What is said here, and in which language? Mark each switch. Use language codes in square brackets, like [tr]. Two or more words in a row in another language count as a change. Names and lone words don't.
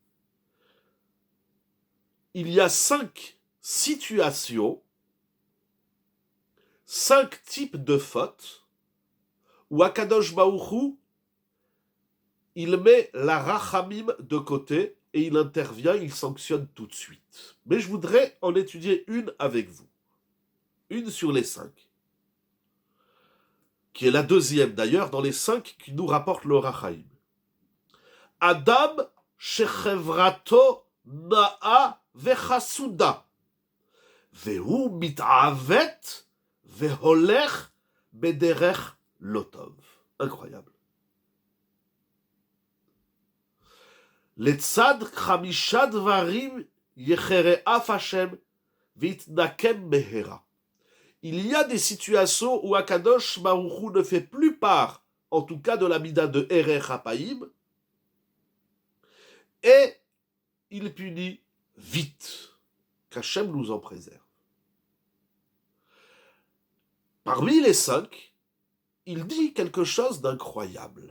[fr] Il y a 5 situations, 5 types de fautes, où Akadosh Baruch Hu, il met la rachamim de côté, et il intervient, il sanctionne tout de suite. Mais je voudrais en étudier une avec vous. Une sur les 5. Qui est la deuxième d'ailleurs dans les 5 qui nous rapporte le Or HaChaim. [he] אדם שחברתו נאה וחסודה והוא מתעוות והולך בדרך לא טוב. [fr] Incroyable. [he] לצד חמשה דברים יחרה אף השם ויתנקם מהרה. [fr] Il y a des situations où Akadosh Baruch Hu ne fait plus part, en tout cas de la Mida de [he] ארך אפיים, [fr] et il punit vite, qu'Hachem nous en préserve. Parmi les 5, il dit quelque chose d'incroyable.